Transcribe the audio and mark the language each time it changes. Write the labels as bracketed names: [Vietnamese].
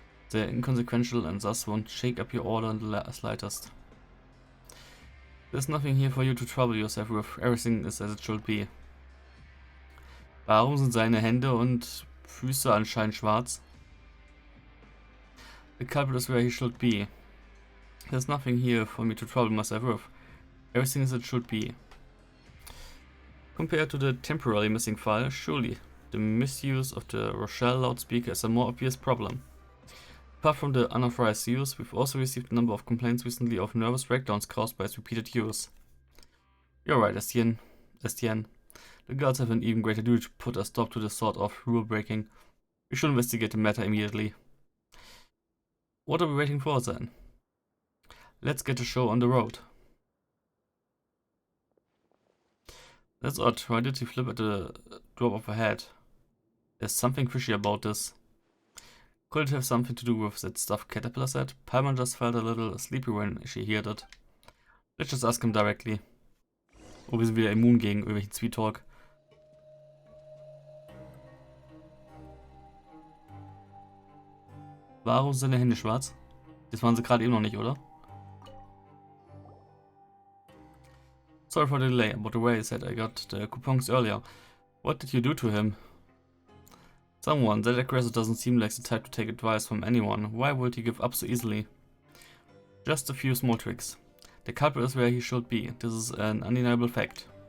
[English] They're inconsequential and thus won't shake up your order in the slightest. There's nothing here for you to trouble yourself with. Everything is as it should be. [German] Warum sind seine Hände und Füße anscheinend schwarz? [English] The culprit is where he should be. There's nothing here for me to trouble myself with. Everything is as it should be. Compared to the temporarily missing file, surely the misuse of the Rochelle loudspeaker is a more obvious problem. Apart from the unauthorized use, we've also received a number of complaints recently of nervous breakdowns caused by its repeated use. You're right, Estienne. The guards have an even greater duty to put a stop to this sort of rule breaking. We should investigate the matter immediately. What are we waiting for then? Let's get the show on the road. That's odd. Why did he flip at the drop of a hat? There's something fishy about this. Could it have something to do with that stuff Caterpillar said? Paimon just felt a little sleepy when she heard it. Let's just ask him directly. [German] Oh, wir sind wieder immun gegen irgendwelchen Sweet-Talk. Warum sind deine Hände schwarz? Das waren sie gerade eben noch nicht, oder? [English] Sorry for the delay, but the way I said I got the coupons earlier. What did you do to him? Someone. That aggressor doesn't seem like the type to take advice from anyone. Why would he give up so easily? Just a few small tricks. The culprit is where he should be. This is an undeniable fact.